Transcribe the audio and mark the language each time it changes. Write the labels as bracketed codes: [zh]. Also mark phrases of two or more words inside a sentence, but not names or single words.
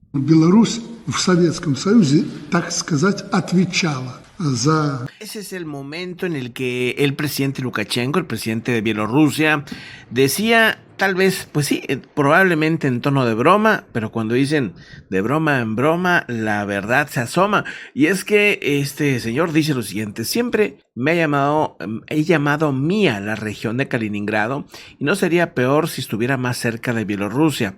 [ru] Беларусь в Советском Союзе, так сказать, отвечала за... [es] Ese es el momento en el que el presidente Lukashenko, el presidente de Bielorrusia, decía, tal vez, pues sí, probablemente en tono de broma, pero cuando dicen de broma en broma, la verdad se asoma. Y es que este señor dice lo siguiente: siempre he llamado mía la región de Kaliningrado y no sería peor si estuviera más cerca de Bielorrusia.